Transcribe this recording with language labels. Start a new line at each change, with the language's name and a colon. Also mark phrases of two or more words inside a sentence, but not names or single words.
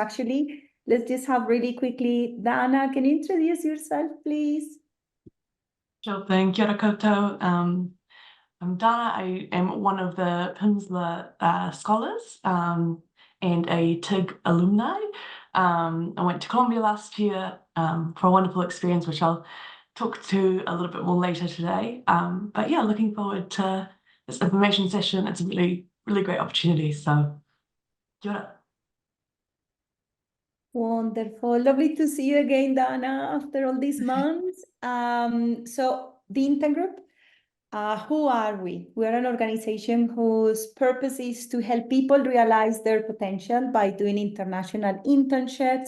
English: Actually, let's just have really quickly, Dana, can you introduce yourself, please? Sure thing.
Māori: Kia ora koutou.
English: I'm Dana. I am one of the Pimsleur scholars and a TIG alumni. I went to Colombia last year for a wonderful experience, which I'll talk to a little bit more later today. But yeah, looking forward to this information session. It's a really, really great opportunity. So,
Māori: kia ora.
English: Wonderful. Lovely to see you again, Dana, after all these months. So the Intern Group, who are we? We are an organization whose purpose is to help people realize their potential by doing international internships.